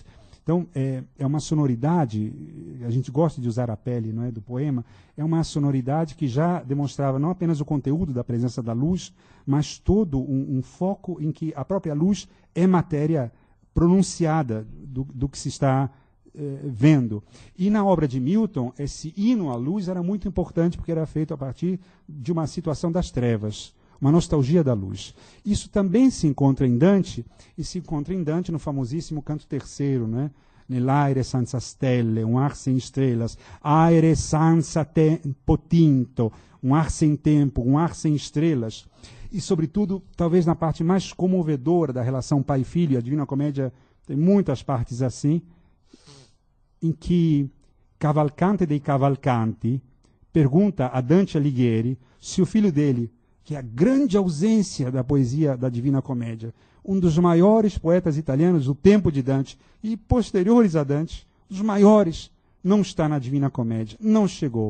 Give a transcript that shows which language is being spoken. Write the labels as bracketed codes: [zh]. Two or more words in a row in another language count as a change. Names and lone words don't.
[pt] Então, é uma sonoridade, a gente gosta de usar a pele, não é, do poema, é uma sonoridade que já demonstrava não apenas o conteúdo da presença da luz, mas todo um foco em que a própria luz é matéria pronunciada do que se está vendo. E na obra de Milton, esse hino à luz era muito importante porque era feito a partir de uma situação das trevas, uma nostalgia da luz. Isso também se encontra em Dante, e se encontra em Dante no famosíssimo canto terceiro, né? [it] Nell'aere senza stelle, [pt] um ar sem estrelas, [it] aere senza tempo tinto, [pt] um ar sem tempo, um ar sem estrelas. E, sobretudo, talvez na parte mais comovedora da relação pai-filho, a Divina Comédia tem muitas partes assim, em que Cavalcante dei Cavalcanti pergunta a Dante Alighieri se o filho dele, que é a grande ausência da poesia da Divina Comédia, um dos maiores poetas italianos do tempo de Dante e posteriores a Dante, dos maiores, não está na Divina Comédia, não chegou.